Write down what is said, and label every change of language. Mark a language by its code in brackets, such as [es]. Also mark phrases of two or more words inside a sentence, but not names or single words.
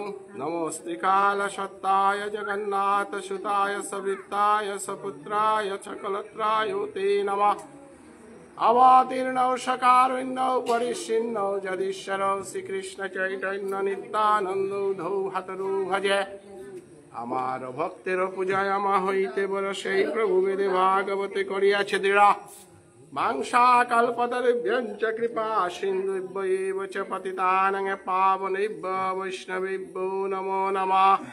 [sa] नमोऽस्ते कालसत्ताय जगन्नाथसुताय सविताय सपुत्राय सकलत्राय ते नमः। अवतीर्णौ सकारुण्यौ परिच्छिन्नौ जगदीश्वरौ श्रीकृष्ण चैतन्य नित्यानन्दौ धौ हतरु भजे। [bn] আমার ভক্তের পূজায় আমা হইতে বড় সেই প্রভু বেদে ভাগবতে করিয়াছে দৃঢ়। [sa] মাংসা কল্পতরুভ্যঞ্চ কৃপা সিন্ধুভ্যৈব চ পতিতানাং পাবনেভ্য বৈষ্ণবেভ্যো নমো নমঃ।